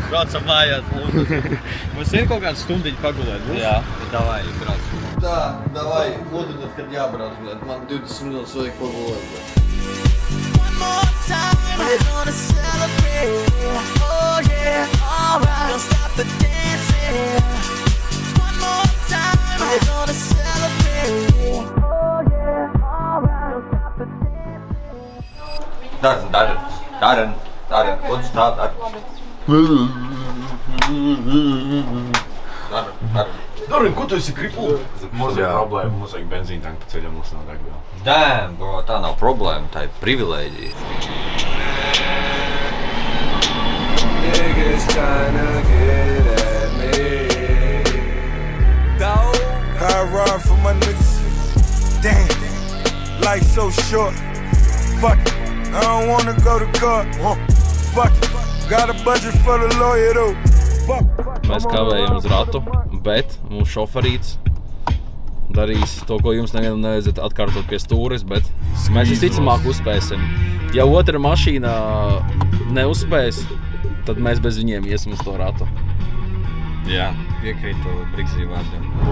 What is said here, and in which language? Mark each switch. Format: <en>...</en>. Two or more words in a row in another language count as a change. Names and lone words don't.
<lv>braucam mājās. Mums ir kaut kāds stundiņi pagulēt. Jā. Davai, brauc. Tā, davai, lūdināt, kad jābrauc. Man 20 minūtes vajag pagulēt.</lv> <en>One more time, we're gonna celebrate. Oh yeah, alright. Don't stop the dancing. One more time, we're gonna celebrate. Oh yeah, alright. Don't stop the dancing. Darren. What's that? Darren,</en> <lv>ko tu esi kripu? Mums ir problēma, mums vajag benzīna tanku pa ceļam, mums nav degviela.</lv> <en>Damn, bro,</en> <lv>tā nav problēma, tā ir privilēģija.</lv> <en>Niggas tryna get at me. Dog, I ride for my niggas. Damn, life so short. Fuck it, I don't wanna go to court. Fuck it, got a budget for the lawyer though. Fuck.</en> <lv>Mēs kavējam uz ratu, bet mūsu šoferīts darīs to, ko jums nevienam nevajadzētu atkārtot pie stūres, bet mēs visticamāk uzspēsim. Ja otra mašīna neuzspēs, tad mēs bez viņiem iesim uz to ratu. Jā, piekrītu Brigzī vārdiem.</lv>